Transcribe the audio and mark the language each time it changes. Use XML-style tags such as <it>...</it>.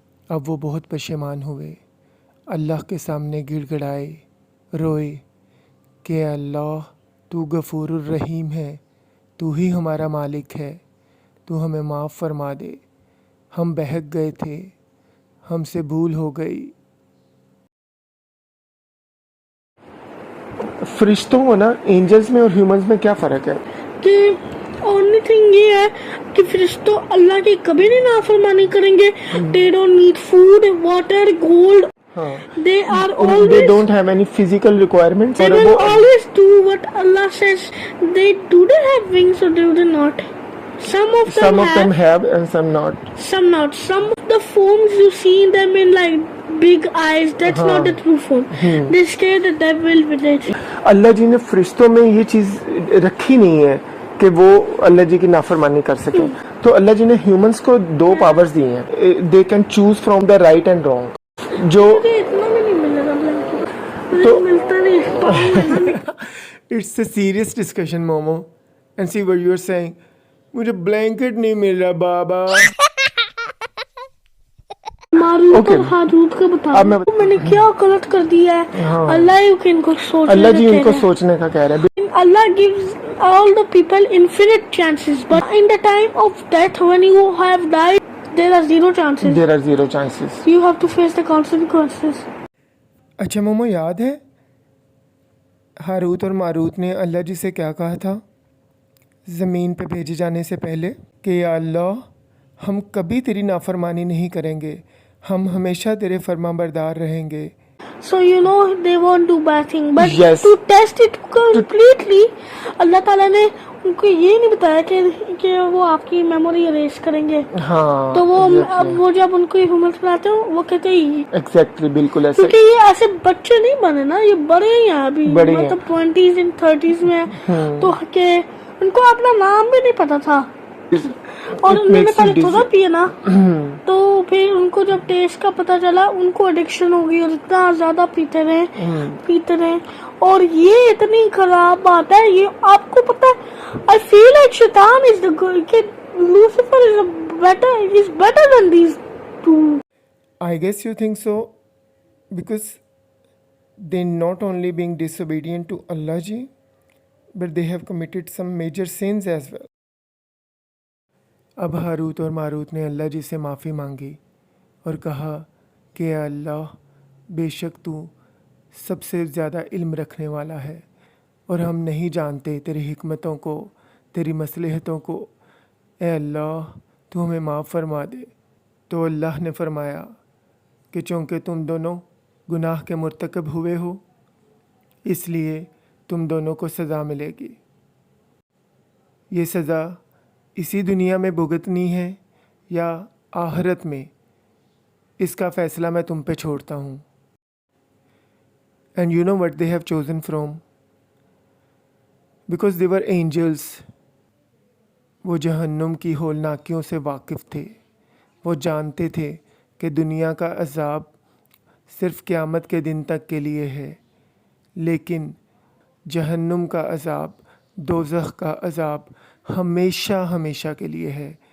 <ur>اب وہ بہت پشیمان ہوئے, اللہ کے سامنے گڑ گڑائے, روئے کہ اللہ تو غفور الرحیم ہے, تو ہی ہمارا مالک ہے, تو ہمیں معاف فرما دے, ہم بہک گئے تھے, ہم سے بھول ہو گئی. فرشتوں میں نا, اینجلز میں اور ہیومنز میں کیا فرق ہے؟ کہ</ur> <en>only thing</en> <ur>یہ ہے کہ فرشتوں اللہ کی کبھی نہیں نافرمانی کریں گے.</ur> <en>They don't need food, water, gold. They are they always, don't have any physical requirements. they will always do what Allah says. They do they have wings or do they not? Some of them have and some not. some not. Some of the forms you see them in like big eyes, that's not the true form. They scare the devil with it.</en> <ur>اللہ جی نے فرشتوں میں یہ چیز رکھی نہیں ہے کہ وہ اللہ جی کی نافرمانی کر سکیں. تو اللہ جی نے ہیومنس کو 2 پاورز دی ہیں.</ur> <en>They can choose from the right and wrong.</en> <ur>جو مجھے اتنا بھی نہیں مل رہا مجھے ملتا نہیں.</ur> <en>It's a serious discussion مومو and see what you are seeing.</en> <ur>مجھے بلینکٹ نہیں مل رہا بابا. ماروت اور ہاروت کا بتا میں نے کیا غلط کر دیا ہے. اللہ ہی ان کو سوچ اللہ جی ان کو سوچنے کا کہہ رہے ہیں.</ur> <en>Allah gives all the people infinite chances, but in the time of death when you have died there are 0 chances. There are 0 chances. You have to face the consequences.</en> <ur>اچھا مومو یاد ہے ہاروت اور ماروت نے اللہ جی سے کیا کہا تھا زمین پہ بھیجے جانے سے پہلے کہ یا اللہ ہم کبھی تیری نافرمانی نہیں کریں گے, ہم ہمیشہ تیرے فرما بردار رہیں گے.</ur> <en>So you know they won't do bad thing, but Yes. to test it completely</en> <ur>اللہ تعالیٰ نے ان کو یہ نہیں بتایا کہ وہ آپ کی میموری اریز کریں گے. ہاں تو وہ جب ان کو ہیومنس بناتے ہیں وہ کہتے ہیں ایگزیکٹلی بالکل ایسے. کیونکہ یہ ایسے بچے نہیں بنے نا, یہ بڑے ہی ہیں ابھی, مطلب</ur> <en>20s and 30s</en> <ur>میں تو کہ ان کو اپنا نام بھی نہیں پتا تھا اور انہوں نے پہلے تھوڑا پیا نا تو پھر ان کو جب ٹیسٹ کا پتا چلا ان کو ایڈکشن ہو گئی اور اتنا زیادہ پیتے رہے اور یہ اتنی خراب بات ہے. یہ آپ کو پتا ہے</ur> <en>I feel like شیطان is the good کہ Lucifer is better than these two. I guess you think so because they not only being disobedient to Allah ji but they have committed some major sins as well.</en> <ur>اب Harut اور ماروت نے اللہ جی سے معافی مانگی اور کہا کہ اے اللہ بے شک تو سب سے زیادہ علم رکھنے والا ہے اور ہم نہیں جانتے تیری حکمتوں کو, تیری مصلحتوں کو. اے اللہ تو ہمیں معاف فرما دے. تو اللہ نے فرمایا کہ چونکہ تم دونوں گناہ کے مرتکب ہوئے ہو اس لیے تم دونوں کو سزا ملے گی. یہ سزا اسی دنیا میں بھگتنی ہے یا آخرت میں, اس کا فیصلہ میں تم پہ چھوڑتا ہوں.</ur> <en>And you know what they have chosen from because they were angels.</en> <ur>وہ جہنم کی ہولناکیوں سے واقف تھے. وہ جانتے تھے کہ دنیا کا عذاب صرف قیامت کے دن تک کے لیے ہے, لیکن جہنم کا عذاب, دوزخ کا عذاب ہمیشہ ہمیشہ کے لیے ہے.</ur>